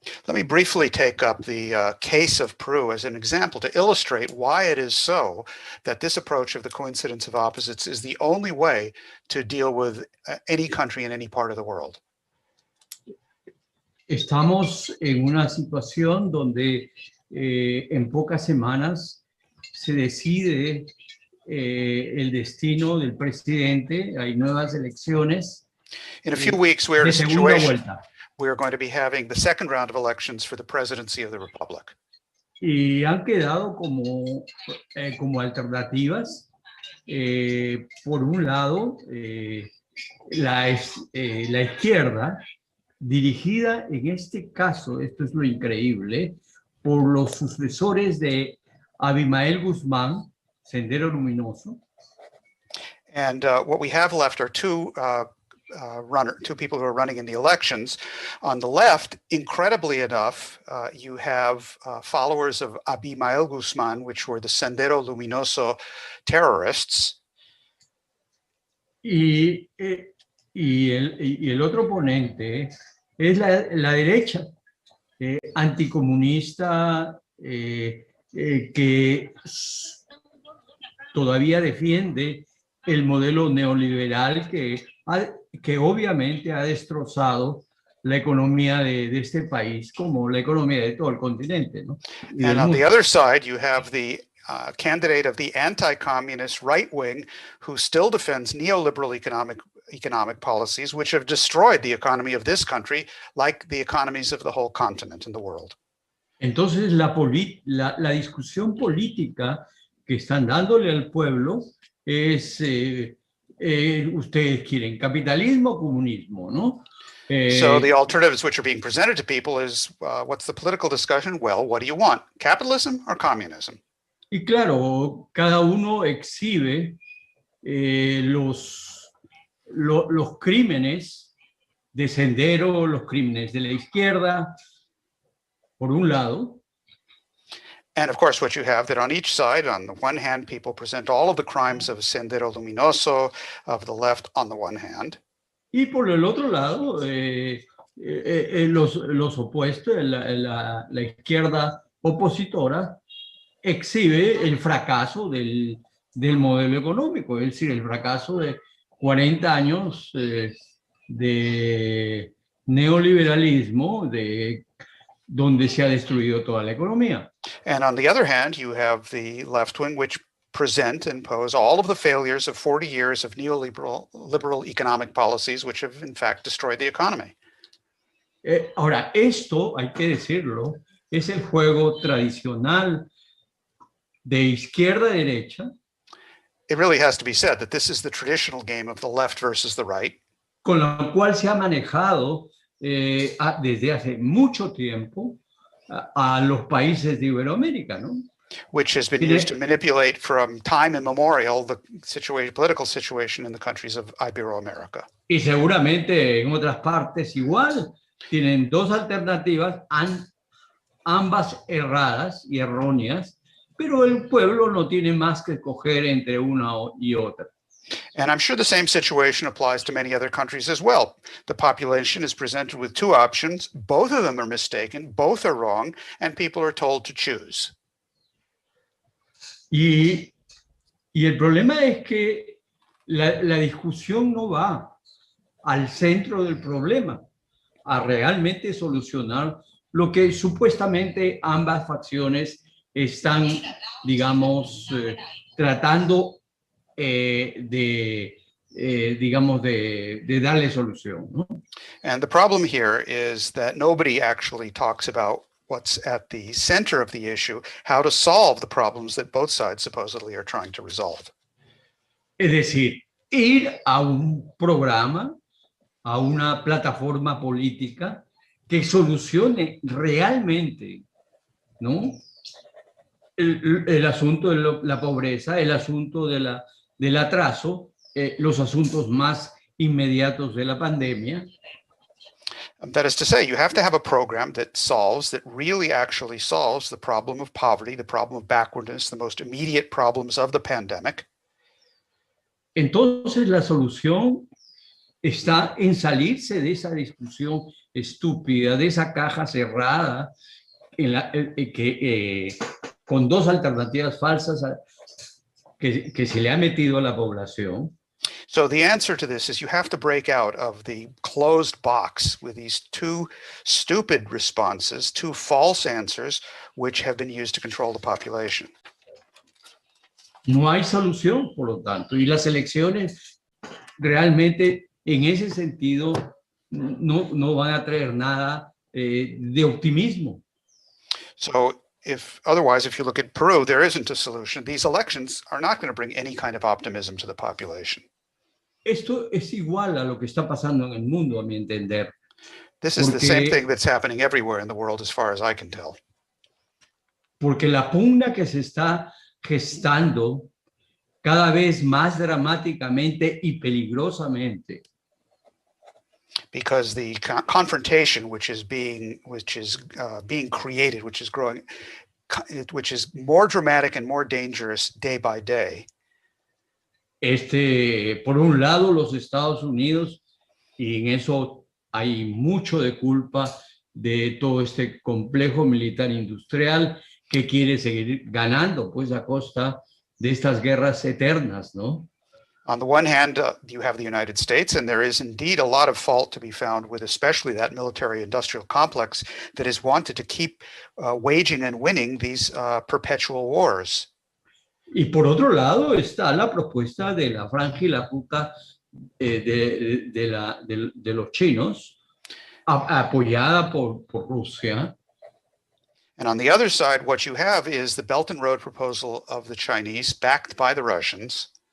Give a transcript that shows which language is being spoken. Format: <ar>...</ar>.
<en>Let me briefly take up the case of Peru as an example to illustrate why it is so that this approach of the coincidence of opposites is the only way to deal with any country in any part of the world.</en> <es>Estamos en una situación donde en pocas semanas se decide el destino del presidente, hay nuevas elecciones.</es> <en>In a few weeks, we're in a</en> <es>de segunda</es> <en>situation</en> <es>vuelta.</es> <en>we're going to be having the second round of elections for the presidency of the Republic.</en> <es>Y han quedado como alternativas, por un lado, la izquierda, dirigida en este caso, esto es lo increíble, por los sucesores de Abimael Guzmán, Sendero Luminoso.</es> <en>And what we have left are two people who are running in the elections. On the left, incredibly enough, you have followers of Abimael Guzmán, which were the Sendero Luminoso terrorists.</en> <es>Y el otro oponente es la derecha, anticomunista, que todavía defiende el modelo neoliberal que obviamente ha destrozado la economía de este país, como la economía de todo el continente, ¿no?</es> <en>And on the other side, you have the candidate of the anti-communist right wing who still defends neoliberal economic policies, which have destroyed the economy of this country, like the economies of the whole continent and the world.</en> <es>Entonces, la discusión política que están dándole al pueblo es, ustedes quieren capitalismo o comunismo, ¿no?</es> <en>So the alternatives which are being presented to people is, what's the political discussion? Well, what do you want? Capitalism or communism?</en> <es>Y claro, cada uno exhibe los crímenes de Sendero, los crímenes de la izquierda, por un lado.</es> <en>And of course, what you have that on each side, on the one hand, people present all of the crimes of Sendero Luminoso, of the left on the one hand.</en> <es>Y por el otro lado, los opuestos, la izquierda opositora, exhibe el fracaso del del modelo económico, es decir, el fracaso de 40 años de neoliberalismo, donde se ha destruido toda la economía.</es> <en>And on the other hand, you have the left wing, which present and pose all of the failures of 40 years of liberal economic policies, which have in fact destroyed the economy.</en> <es>Ahora, esto, hay que decirlo, es el juego tradicional de izquierda a derecha.</es> <en>It really has to be said that this is the traditional game of the left versus the right.</en> <es>Con lo cual se ha manejado desde hace mucho tiempo a los países de Iberoamérica, ¿no?</es> <en>Which has been used to manipulate from time immemorial the political situation in the countries of Iberoamerica.</en> <es>Y seguramente en otras partes igual tienen dos alternativas, ambas erradas y erróneas, pero el pueblo no tiene más que escoger entre una y otra.</es> <en>And I'm sure the same situation applies to many other countries as well. The population is presented with two options. Both of them are mistaken, both are wrong, and people are told to choose.</en> <es>Y el problema es que la discusión no va al centro del problema, a realmente solucionar lo que supuestamente ambas facciones están, digamos, tratando de darle solución, ¿no?</es> <en>And the problem here is that nobody actually talks about what's at the center of the issue, how to solve the problems that both sides supposedly are trying to resolve.</en> <es>Es decir, ir a un programa, a una plataforma política que solucione realmente, ¿no?, el asunto de la pobreza, el asunto del atraso, los asuntos más inmediatos de la pandemia.</es> <en>That is to say, you have to have a program that really actually solves the problem of poverty, the problem of backwardness, the most immediate problems of the pandemic.</en> <es>Entonces la solución está en salirse de esa discusión estúpida, de esa caja cerrada, con dos alternativas falsas que se le ha metido a la población.</es> <en>So the answer to this is you have to break out of the closed box with these two stupid responses, two false answers, which have been used to control the population.</en> <es>No hay solución, por lo tanto, y las elecciones realmente en ese sentido no van a traer nada de optimismo.</es> <en>So otherwise, if you look at Peru, there isn't a solution. These elections are not going to bring any kind of optimism to the population.</en> <es>Esto es igual a lo que está pasando en el mundo, a mi entender.</es> <en>This is the same thing that's happening everywhere in the world, as far as I can tell.</en> <es>Porque la pugna que se está gestando cada vez más dramáticamente y peligrosamente.</es> <en>Because the confrontation which is being created, which is growing, which is more dramatic and more dangerous day by day.</en> <es>Por un lado, los Estados Unidos, y en eso hay mucho de culpa de todo este complejo militar industrial que quiere seguir ganando, pues, a costa de estas guerras eternas, ¿no?</es> <en>On the one hand, you have the United States, and there is indeed a lot of fault to be found with especially that military-industrial complex that is wanted to keep waging and winning these perpetual wars.</en> <es>Y por otro lado está la propuesta de la franja y la ruta de los chinos, apoyada por Rusia.</es> <en>And on the other side, what you have is the Belt and Road proposal of the Chinese, backed by the Russians.</en>